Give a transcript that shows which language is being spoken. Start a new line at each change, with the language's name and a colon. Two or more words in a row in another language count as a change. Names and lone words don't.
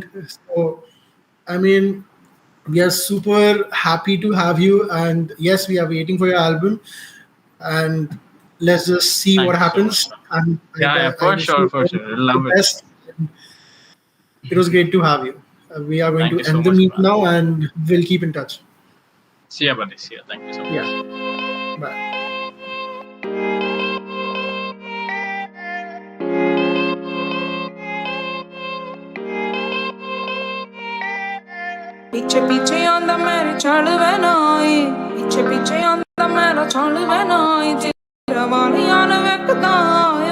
English: So I mean, we are super happy to have you, and yes, we are waiting for your album, and let's just see Thank what you so much, happens. man. And Yeah, yeah, I for wish sure, you for all sure. I the love it. best. It was great to have you. We are going Thank to you so end the much, meet man. now, and we'll keep in touch. See ya, buddy. See ya. Thank you so much. Yeah. Bye.
Punjabi: ਪਿੱਛੇ ਪਿੱਛੇ ਆਂਦਾ ਮੇਰੇ ਚੱਲ ਬਣਾਈ ਪਿੱਛੇ ਪਿੱਛੇ ਆਂਦਾ ਮੇਰਾ ਚੱਲ ਬਣਾਈ ਤੇਰਾ ਵਾਲੀਆਂ ਨੇ ਵੇਖਦਾ